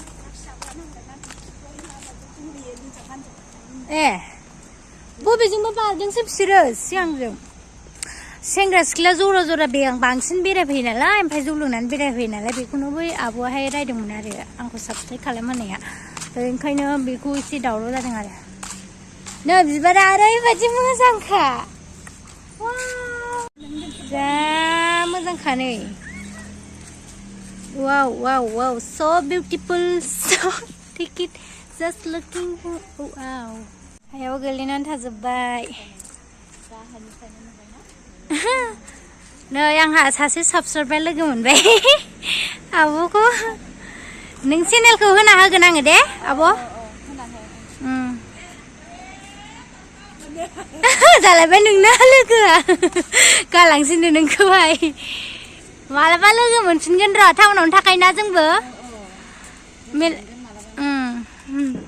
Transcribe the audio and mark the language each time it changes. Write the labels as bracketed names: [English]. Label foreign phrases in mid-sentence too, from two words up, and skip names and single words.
[Bodo] बबेजोंबो बारदोंसो बिसोरो सिगांजों सेंग्रा सिख्ला जरा जरा बांसिन बेरायफैयो नालाय ओमफ्राय जौ लोंनानै बेरायफैयो नालाय बेखौनो बै आब'आहाय रायदोंमोन आरो आंखौ साबस्क्राइब खालामहोनाया ओंखायनो बेखौ एसे दावराव जादों आरो नै बिबारा ओरैबायदि मोजांखा जा मोजांखा नै वाव वाव वाव [English] so beautiful so take it just looking wow [Bodo] हायाव गोलैनानै थाजोब्बाय नै आंहा सासे साबस्क्राइबार लोगो मोनबाय आब'खौ नों चेनेलखौ होना होगोन आङो दे आब' जालायबाय नोंना लोगोआ गालांसिनो नोंखौहाय मालाबा लोगो मोनफिनगोन र' टाउनावनो थाखायोना जोंबो